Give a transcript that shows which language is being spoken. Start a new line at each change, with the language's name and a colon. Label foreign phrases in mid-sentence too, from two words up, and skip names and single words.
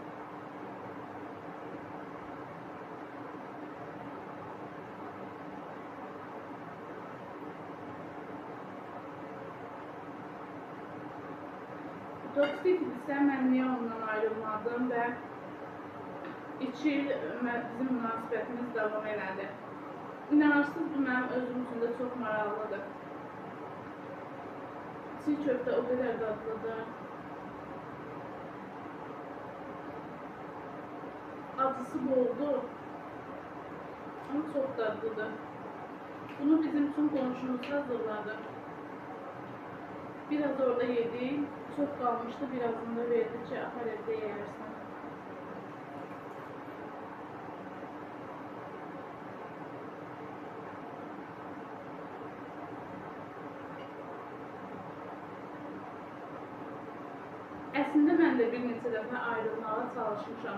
Azerbaijani: Toksik isə mən niyə ondan ayrılmadım və 2 il bizim münasibətimiz davam elədi. İnanırsınız, bu mənim özüm üçün də çox maraqlıdır. Çiğ köftə o qədər dadlıdır.
Turkish: Acısı boldur, ama çok tatlıdır. Bunu bizim tüm komşumuz hazırladı. Biraz orada yedik, çok kalmıştı, birazını da verdi ki apar evde yersin.
Azerbaijani: Əslində mən də bir neçə dəfə ayrılmağa çalışmışam.